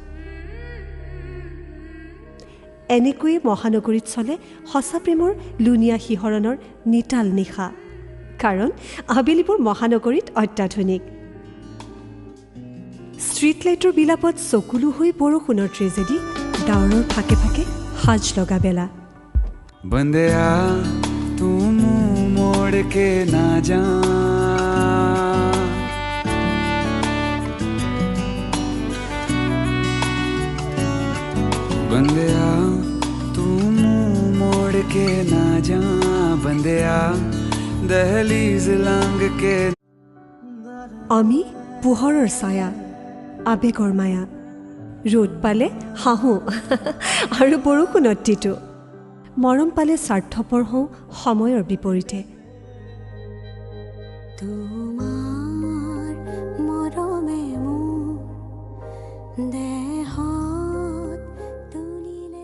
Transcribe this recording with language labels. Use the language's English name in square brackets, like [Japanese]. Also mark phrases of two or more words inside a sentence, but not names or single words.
[Assamese] এনেকৈয়ে মহানগৰীত চলে সঁচা প্ৰেমৰ লুনিয়া শিহৰণৰ নিতাল নিশা কাৰণ আবেলিবোৰ মহানগৰীত অত্যাধুনিক ষ্ট্ৰীট লাইটৰ বিলাপত চকুলো হৈ বৰষুণৰ ট্ৰেজেডি ডাৱৰৰ ফাকে ফাকে সাজ লগা বেলা [Hindi] बंदिया तू मुंह मोड़ के ना जा बंदिया तू मुंह मोड़ के ना जा बंदिया दहलीज लांग के [Assamese] আমি পোহৰৰ ছায়া আবেগৰ মায়া ৰ'দ পালে হাঁহো আৰু বৰষুণত তিতো মৰম পালে স্বাৰ্থপৰ হওঁ সময়ৰ বিপৰীতে তোমাৰ মৰমে মোৰ দেহত তুলিলে